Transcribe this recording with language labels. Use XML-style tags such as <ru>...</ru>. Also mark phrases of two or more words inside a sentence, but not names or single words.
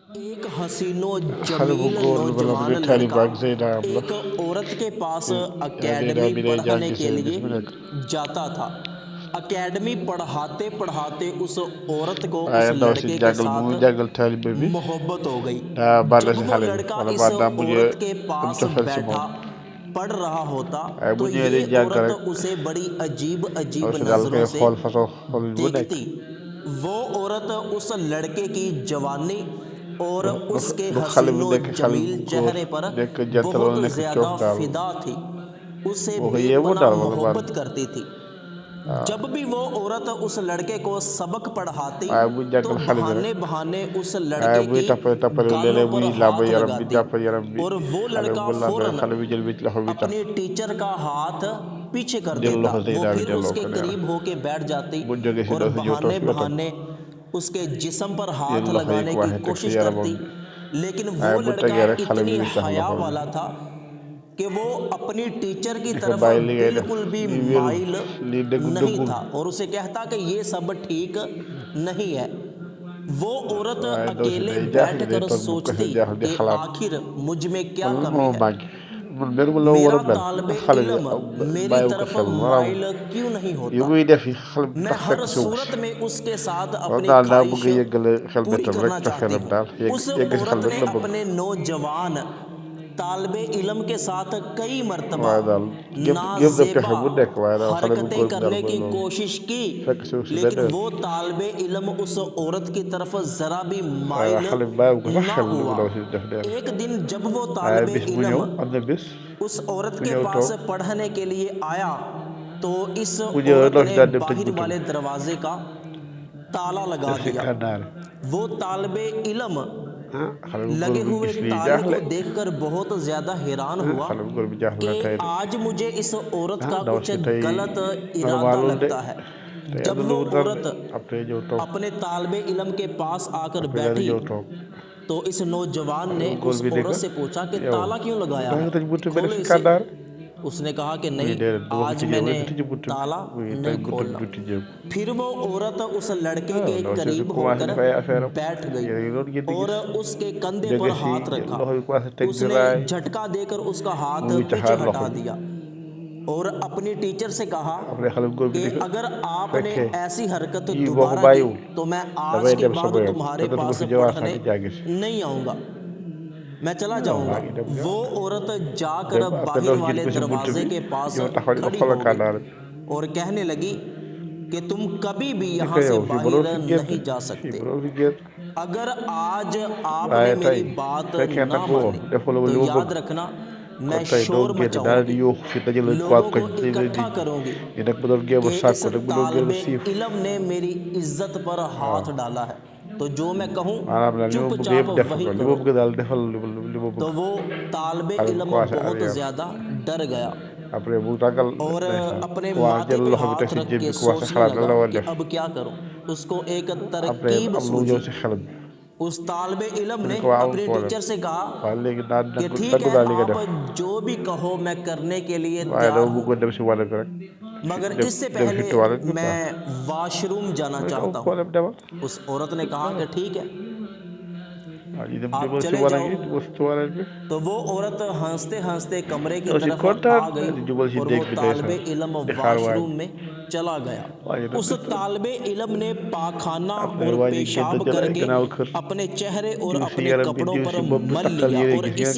<hi>एक हसीनो</hi> <wo>xale bu</wo> <hi>जमील</hi> <wo>góor bi</wo> <hi>नौजवान</hi> <wo>di</wo> <hi>लड़का</hi> <wo>taalibe ak Zeynaam la</wo> <hi>एक औरत के पास</hi> <wo>Zeynaam</wo> <hi>अकेडमी</hi> <wo>bi day</wo> <hi>पढ़ने</hi> <wo>jàngi</wo> <hi>के</hi> <wo>sëy bis</wo> <hi>लिए</hi> <wo>bu nekk</wo> <hi>जाता था। अकेडमी पढ़ाते पढ़ाते उस औरत को उस</hi> <wo>waaye ndaw si</wo> <hi>लड़के के</hi> <wo>jàngal bu</wo> <hi>साथ</hi> <wo>muy jàngal taalibe bi</wo> <hi>मोहब्बत हो गई।</hi> <wo>daa bànn</wo> <hi>जब</hi> <wo>si</wo> <hi>वो</hi> <wo>xale bi</wo> <hi>लड़का</hi> <wo>wala</wo> <hi>इस</hi> <wo>ba daa mujjee</wo> <hi>औरत के</hi> <wo>am</wo> <hi>पास</hi> <wo>cofeel si</wo> <hi>बैठा</hi> <wo>moom</wo> <hi>पढ़ रहा होता</hi> <wo>waaye bu</wo> <hi>तो</hi> <wo>ñëwee</wo> <hi>ये</hi> <wo>di jàng</wo> <hi>औरत</hi> <wo>rek</wo> <hi>उसे बड़ी अजीब</hi> <wo>ndaw</wo> <hi>अजीब</hi> <wo>si daal</wo> <hi>नजरों</hi> <wo>koy</wo> <hi>से</hi> <wo>xool façon xool bu nekk</wo> <hi>देखती। वो औरत उस लड़के की जवानी और उसके</hi> <wo>lu xale bi</wo> <hi>हसीनो</hi> <wo>nekk xale</wo> <hi>जमील</hi> <wo>bu góor</wo> <hi>चेहरे पर</hi> <wo>nekk jantal</wo> <hi>बहुत</hi> <wo>wala nekk</wo> <hi>ज्यादा</hi> <wo>coof daal</wo> <hi>फिदा थी, उसे</hi> <wo>moo ko yéemu</wo> <hi>बेपनाह</hi> <wo>daal wala baan</wo> <hi>मोहब्बत करती थी।</hi> <wo>waaw</wo> <hi>जब भी वो औरत उस लड़के को सबक पढ़ाती</hi> <wo>waaye buy</wo> <hi>तो</hi> <wo>jàngal xale bi rek</wo> <hi>बहाने बहाने उस</hi> <wo>waaye</wo> <hi>लड़के</hi> <wo>buy</wo> <hi>के</hi> <wo>tappale</wo> <hi>गालों</hi> <wo>léeg-léeg</wo> <hi>पर</hi> <wo>muy làmb</wo> <hi>हाथ</hi> <wo>yaram bi</wo> <hi>लगाती</hi> <wo>jàpp yaram bi</wo> <hi>और वो</hi> <wo>xale</wo> <hi>लड़का</hi> <wo>bu làmbee</wo> <hi>फौरन</hi> <wo>xale bi jël bi loxo bi tax</wo> <hi>अपने टीचर का हाथ पीछे कर</hi> <wo>jël</wo> <hi>देता।</hi> <wo>loxo</wo> <hi>वो</hi> <wo>Zeyna bi</wo> <hi>फिर</hi> <wo>delloo</wo> <hi>उसके</hi> <wo>ko nee na</wo> <hi>करीब होके बैठ जाती</hi> <wo>bu jógee si</wo> <hi>और</hi> <wo>ndaw si ñëw toog</wo> <hi>बहाने</hi> <wo>si wetam</wo> <hi>बहाने उसके जिस्म पर</hi> <wo>jël</wo> <hi>हाथ</hi> <wo>loxo yi</wo> <hi>लगाने की</hi> <wo>commencé teg si</wo> <hi>कोशिश</hi> <wo>yaramam</wo> <hi>करती।</hi> <wo>bi</wo> <hi>लेकिन वो</hi> <wo>waaye bu</wo> <hi>लड़का</hi> <wo>tegee rek xale bi</wo> <hi>इतनी</hi> <wo>wiccax</wo> <hi>हया</hi> <wo>loxo</wo> <hi>वाला</hi> <wo>bi</wo> <hi>था कि वो अपनी टीचर की</hi> <wo>ni ko</wo> <hi>तरफ</hi> <wo>bàyyi li ngay def</wo> <hi>बिल्कुल भी</hi> <wo>lii wérul</wo> <hi>माइल</hi> <wo>lii dëggu</wo> <hi>नहीं</hi> <wo>dëggul</wo> <hi>था और उसे कहता कि ये सब ठीक नहीं है। वो औरत</hi> <wo>waaye ndaw si</wo> <hi>अकेले</hi> <wo>day jaaxle day</wo> <hi>बैठकर</hi> <wo>toog bu kese</wo> <hi>सोचती</hi> <wo>jaaxle di</wo> <hi>कि</hi> <wo>xalaat</wo> <hi>आखिर मुझ में क्या</hi> <wo>man lan</wo> <hi>कमी</hi> <wo>moo</wo> <hi>है,</hi> <wo>manqué man mel ma la war</wo> <hi>मेरा</hi> <wo>a mel</wo> <hi>तालिबे</hi> <wo>xale bi</wo> <hi>इल्म मेरी</hi> <wo>bàyyiwu ko</wo> <hi>तरफ</hi> <wo>xel maanaam</wo> <hi>माइल क्यों नहीं</hi> <wo>yi</wo> <hi>होता।</hi> <wo>muy def yi xale bi</wo> <hi>मैं</hi> <wo>tax</wo> <hi>हर</hi> <wo>fekk si wu</wo> <hi>सूरत में उसके साथ</hi> <wo>moom</wo> <hi>अपनी</hi> <wo>daal daa</wo> <hi>ख्वाहिश</hi> <wo>bëgg a yëggale xel</wo> <hi>पूरी</hi> <wo>betam rek</wo> <hi>करना चाहती</hi> <wo>cofeelam</wo> <hi>हूँ।</hi> <wo>daal</wo> <hi>उस</hi> <wo>yegg si xel</wo> <hi>औरत</hi> <wo>rek</wo> <hi>ने</hi> <wo>la bëgg</wo> <hi>अपने नौजवान तालिबे इल्म के साथ कई मर्तबा</hi> <wo>waaye daal gëm na</wo> <hi>नाजेबा</hi> <wo>pexe bu nekk waaye daal xale bu</wo> <hi>हरकतें</hi> <wo>góor bi daal</wo> <hi>करने</hi> <wo>mooy</wo> <hi>की</hi> <wo>loolu</wo> <hi>कोशिश की,</hi> <wo>fekk si wu si</wo> <hi>लेकिन</hi> <wo>benn yoon</wo> <hi>वो तालिबे इल्म उस औरत की तरफ जरा भी</hi> <wo>waaye</wo> <hi>माइल</hi> <wo>xale bi bàyyiwu ko sax</wo> <hi>ना</hi> <wo>xel li mu</wo> <hi>हुआ।</hi> <wo>daw si def deel</wo> <hi>एक दिन जब वो</hi> <wo>waaye</wo> <hi>तालिबे</hi> <wo>bis bu ñëw</wo> <hi>इल्म</hi> <wo>am na bis</wo> <hi>उस औरत</hi> <wo>bu</wo> <hi>के</hi> <wo>ñëw</wo> <hi>पास</hi> <wo>toog</wo> <hi>पढ़ने के लिए आया तो इस</hi> <wo>bu ñëw</wo> <hi>औरत</hi> <wo>ndaw si</wo> <hi>ने</hi> <wo>daal dem tëj</wo> <hi>बाहर</hi> <wo>buntu bi</wo> <hi>वाले दरवाजे का ताला लगा</hi> <wo>def si</wo> <hi>दिया।</hi> <wo>kànnaar</wo> <hi>वो तालिबे इल्म</hi> <wo>ah xale bu góor</wo> <hi>लगे</hi> <wo>bi</wo> <hi>हुए</hi> <wo>gis lii</wo> <hi>ताले</hi> <wo>jaaxle</wo> <hi>को देखकर बहुत ज्यादा हैरान</hi> <wo>ah</wo> <hi>हुआ</hi> <wo>xale bu góor bi jaaxle</wo> <hi>कि</hi> <wo>na tey de</wo> <hi>आज मुझे इस औरत</hi> <wo>ah</wo> <hi>का</hi> <wo>ndaw</wo> <hi>कुछ</hi> <wo>si tey</wo> <hi>गलत इरादा</hi> <wo>normalul de</wo> <hi>लगता है।</hi> <wo>tey am</wo> <hi>जब</hi> <wo>na lu</wo> <hi>वो</hi> <wo>mu nar de</wo> <hi>औरत</hi> <wo>après ñëw toog</wo> <hi>अपने तालिबे इल्म के पास आकर</hi> <wo>après daal di</wo> <hi>बैठी</hi> <wo>ñëw toog</wo> <hi>तो इस नौजवान</hi> <wo>xale</wo> <hi>ने</hi> <wo>bu góor</wo> <hi>उस</hi> <wo>bi ne</wo> <hi>औरत</hi> <wo>ko</wo> <hi>से पूछा कि</hi> <wo>yow</wo> <hi>ताला क्यों लगाया</hi> <wo>da</wo> <hi>है,</hi> <wo>nga tëj buntu bi def</wo> <hi>खोलो</hi> <wo>si</wo> <hi>इसे।</hi> <wo>kànnaar</wo> <hi>उसने कहा कि</hi> <wo>muy</wo> <hi>नहीं,</hi> <wo>déedéet du ma ko</wo> <hi>आज</hi> <wo>tijjee</wo> <hi>मैंने</hi> <wo>wala nga tijji buntu bi</wo> <hi>ताला</hi> <wo>muy tey</wo> <hi>नहीं</hi> <wo>buntu</wo> <hi>खोलना।</hi> <wo>bi tijjee ko</wo> <hi>फिर वो औरत उस लड़के</hi> <wo>ah</wo> <hi>के</hi> <wo>ndaw si di</wo> <hi>करीब</hi> <wo>commencé</wo> <hi>होकर</hi> <wo>def ay affaire am</wo> <hi>बैठ गई</hi> <wo>yéen a ngi doon ngeen di</wo> <hi>और</hi> <wo>gis</wo> <hi>उसके कंधे</hi> <wo>jóge</wo> <hi>पर</hi> <wo>si</wo> <hi>हाथ रखा।</hi> <wo>loxo bi commencé teg di</wo> <hi>उसने</hi> <wo>raay</wo> <hi>झटका देकर उसका हाथ</hi> <wo>muy</wo> <hi>पीछे</hi> <wo>wiccaxaat</wo> <hi>हटा</hi> <wo>loxo bi</wo> <hi>दिया और अपनी टीचर से कहा</hi> <wo>après xale bu góor bi</wo> <hi>कि</hi> <wo>ne ko</wo> <hi>अगर आपने</hi> <wo>fekkee</wo> <hi>ऐसी हरकत</hi> <wo>yii boo ko</wo> <hi>दोबारा की</hi> <wo>bàyyiwul</wo> <hi>तो मैं आज</hi> <wo>damay</wo> <hi>के</hi> <wo>dem</wo> <hi>बाद</hi> <wo>sama yoon</wo> <hi>तुम्हारे</hi> <wo>te dootuma</wo> <hi>पास</hi> <wo>fi ñëwaat sax</wo> <hi>पढ़ने</hi> <wo>di jàngi si</wo> <hi>नहीं आऊँगा, मैं चला</hi> <wo>maa</wo> <hi>जाऊंगा।</hi> <wo>ngi dem</wo> <hi>वो</hi> <wo>yoon</wo> <hi>औरत जाकर</hi> <wo>dem après</wo> <hi>बाहर</hi> <wo>ndaw si jël</wo> <hi>वाले</hi> <wo>ko si buntu</wo> <hi>दरवाजे</hi> <wo>bi</wo> <hi>के पास</hi> <wo>ñëw taxaw di ko</wo> <hi>खड़ी</hi> <wo>xoolal</wo> <hi>हो</hi> <wo>kànnaar</wo> <hi>गई</hi> <wo>bi</wo> <hi>और कहने लगी कि तुम कभी भी</hi> <wo>ni</wo> <hi>यहाँ</hi> <wo>ko</wo> <hi>से</hi> <wo>yow fii mënoo</wo> <hi>बाहर</hi> <wo>fi génn</wo> <hi>नहीं जा</hi> <wo>fii</wo> <hi>सकते।</hi> <wo>mënoo fi génn</wo> <hi>अगर आज आपने</hi> <wo>waaye</wo> <hi>मेरी</hi> <wo>tey</wo> <hi>बात</hi> <wo>fekkee</wo> <hi>ना</hi> <wo>nangoo</wo> <hi>मानी</hi> <wo>defoo la</wo> <hi>तो</hi> <wo>li ma</wo> <hi>याद</hi> <wo>bëgg</wo> <hi>रखना मैं</hi> <wo>kon tey doo</wo> <hi>शोर</hi> <wo>génn daal di</wo> <hi>मचाऊंगी,</hi> <wo>yóoxu fi dajale waa</wo> <hi>लोगों</hi> <wo>koñ</wo> <hi>को</hi> <wo>dajale nit</wo> <hi>इकट्ठा</hi> <wo>ñi</wo> <hi>करूंगी</hi> <wo>ni nag mu doon géem a</wo> <hi>कि इस</hi> <wo>sàkku nag mu doon géem</wo> <hi>तालिबे</hi> <wo>a siif</wo> <hi>इल्म ने मेरी इज्जत पर</hi> <wo>waaw</wo> <hi>हाथ डाला है, तो जो मैं कहूँ</hi> <wo>maanaam daal li ma bëgg</wo> <hi>चुपचाप</hi> <wo>yëpp def</wo> <hi>वही</hi> <wo>ko li ma</wo> <hi>करो।</hi> <wo>bëgg daal defal li ma</wo> <hi>तो</hi> <wo>bëgg</wo> <hi>वो तालिबे</hi> <wo>xale bi</wo> <hi>इल्म</hi> <wo>commencé</wo> <hi>बहुत</hi> <wo>arrière</wo> <hi>ज्यादा डर गया</hi> <wo>après mu ragal</wo> <hi>और</hi> <wo>ndeysaan</wo> <hi>अपने</hi> <wo>commencé</wo> <hi>माथे</hi> <wo>jël</wo> <hi>पे</hi> <wo>loxo bi teg</wo> <hi>हाथ</hi> <wo>si</wo> <hi>रख</hi> <wo>jéem</wo> <hi>के</hi> <wo>bi commencé</wo> <hi>सोचने</hi> <wo>xalaat lan</wo> <hi>लगा</hi> <wo>la war a</wo> <hi>कि</hi> <wo>def</wo> <hi>अब क्या करूं। उसको एक</hi> <wo>après</wo> <hi>तरकीब</hi> <wo>am lu ñëw</wo> <hi>सूझी।</hi> <wo>si xelam bi</wo> <hi>उस तालिबे इल्म</hi> <wo>mu</wo> <hi>ने</hi> <wo>ne ko waa amul</wo> <hi>अपनी</hi> <wo>problème</wo> <hi>टीचर से कहा</hi> <wo>waaye léegi naa</wo> <hi>कि</hi> <wo>nangu</wo> <hi>ठीक</hi> <wo>nangu</wo> <hi>है,</hi> <wo>daal li nga</wo> <hi>आप</hi> <wo>def</wo> <hi>जो भी कहो मैं करने के लिए</hi> <wo>waaye</wo> <hi>तैयार</hi> <wo>dama</wo> <hi>हूँ,</hi> <wo>bëggoon dem si wanag bi rek</wo> <hi>मगर</hi> <wo>dem</wo> <hi>इससे</hi> <wo>dem si</wo> <hi>पहले</hi> <wo>toilette bi quoi</wo> <hi>मैं वॉशरूम जाना</hi> <wo>mu ne ko amul</wo> <hi>चाहता हूँ।</hi> <wo>problème demal</wo> <hi>उस औरत ने कहा कि ठीक है,</hi> <wo>waaw ñu dem</wo> <hi>आप</hi> <wo>demal si</wo> <hi>चले</hi> <wo>wanag</wo> <hi>जाओ।</hi> <wo>yi demal si toilette bi</wo> <hi>तो वो औरत हंसते हंसते कमरे की</hi> <wo>ndaw si</wo> <hi>तरफ</hi> <wo>kontaan</wo> <hi>आ</hi> <wo>daal di</wo> <hi>गई</hi> <wo>jubal si</wo> <hi>और वो</hi> <wo>déeg bi</wo> <hi>तालिबे</hi> <wo>ndeysaan</wo> <hi>इल्म</hi> <wo>di xaar waa</wo> <hi>वॉशरूम</hi> <wo>ji</wo> <hi>में चला गया।</hi> <wo>waa ji</wo> <hi>उस तालिबे इल्म ने पाखाना</hi> <wo>après</wo> <hi>और</hi> <wo>waa ji génn</wo> <hi>पेशाब</hi> <wo>jël ay</wo> <hi>करके</hi> <wo>gannaaw kër</wo> <hi>अपने चेहरे और</hi> <wo>diw si</wo> <hi>अपने</hi> <wo>yaram bi</wo> <hi>कपड़ों</hi> <wo>diw</wo> <hi>पर</hi> <wo>si bopp bi</wo> <hi>मल</hi> <wo>takkal</wo> <hi>लिया</hi> <wo>yére</wo> <hi>और</hi> <wo>gis nga</wo>